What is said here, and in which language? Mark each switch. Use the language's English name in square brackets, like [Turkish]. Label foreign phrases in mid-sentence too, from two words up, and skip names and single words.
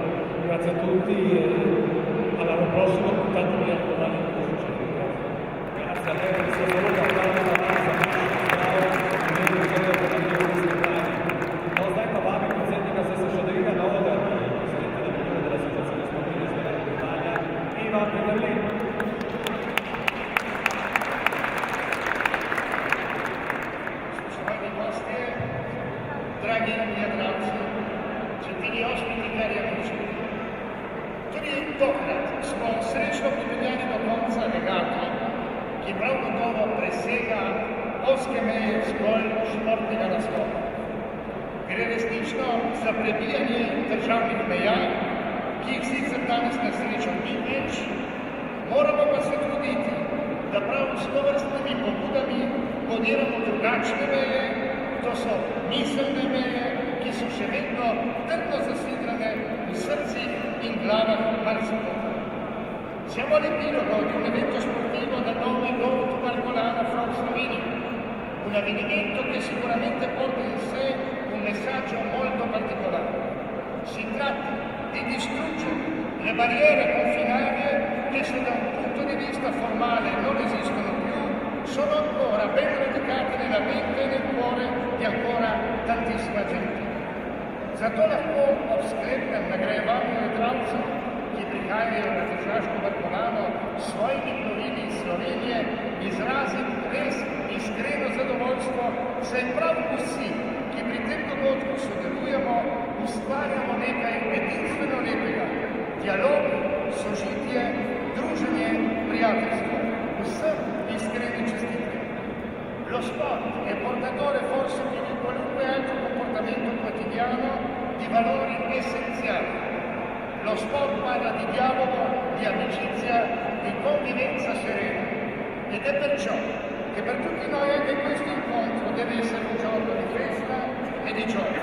[Italian] Grazie a tutti e all'anno prossimo con tanti miei domani che succede. Grazie a lei per il suo saluto, applauso da Marza, [Slovenian] predsjednika SSŠ-a Navoda, [Italian] predsjednika della Associazione Sportiva Slovena d'Italia, Ivan Peterlin. [Slovenian] Spoštovani gostje, dragi gledalci, [Italian] gentili ospiti, cari amici. [Slovenian] Tudi tokrat smo srečno pripeljani do konca regata, ki prav gotovo presega ozke meje zgolj športnega nastopa. Gre resnično za prebijanje državnih meja, ki jih sicer danes na srečo ni več, moramo pa se truditi, da prav s tovrstnimi pobudami podiramo drugačne meje, to so miselne meje, ki so še vedno trdno zasidrane v srcih in glavah marsikoga. [Italian] Siamo all'epilogo di un evento sportivo dal nome Go to Barcolana from Slovenia, un avvenimento che sicuramente porta in sé un messaggio molto particolare. Si tratta di distruggere le barriere confinarie che se da un punto di vista formale non esistono più, sono ancora ben radicate nella mente e nel cuore di ancora tantissima gente. [Slovenian] Zato lahko ob sklepnem nagrajevanju igralcev, ki prihajajo na tržaško Barcolano s svojimi plovili iz Slovenije, izrazim res iskreno zadovoljstvo, saj prav vsi, ki pri tem dogodku sodelujemo, ustvarjamo nekaj edinstveno lepega. Dialog, sožitje, druženje, prijateljstvo. Vsem iskreni čestitke. [Italian] Lo sport è portatore forse più di qualunque altro comportamento quotidiano di valori essenziali. Lo sport parla di dialogo, di amicizia, di convivenza serena. Ed è perciò che per tutti noi anche questo incontro deve essere un giorno di festa e di gioia.